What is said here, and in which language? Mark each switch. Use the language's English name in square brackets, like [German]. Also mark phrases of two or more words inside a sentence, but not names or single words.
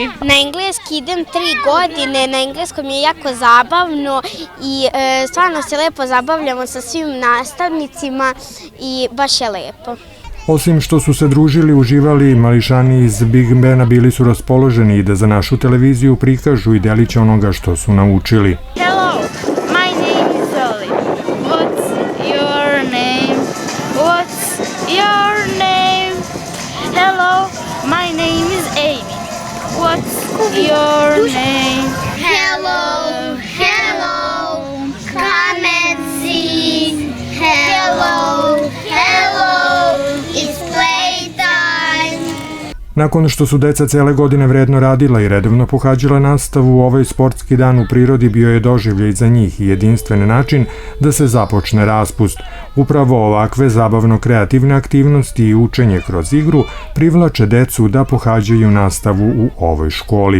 [Serbian] Na engleski idem 3 godine, na engleskom je jako zabavno i stvarno se lepo zabavljamo sa svim nastavnicima i baš je lepo. Osim što su se družili, uživali, mališani iz Big Bena bili su raspoloženi i da za našu televiziju prikažu i delić onoga što su naučili. [English] Hello, my name is Oli. What's your name? What's your name? Hello, my name is Amy. What's your name? Hello, hello, come and see. Hello, hello, it's playtime. [Serbian] Nakon što su deca cele godine vredno radila i redovno pohađala nastavu, ovaj sportski dan u prirodi bio je doživljaj za njih i jedinstven način da se započne raspust. Upravo ovakve zabavno-kreativne aktivnosti i učenje kroz igru privlače decu da pohađaju nastavu u ovoj školi.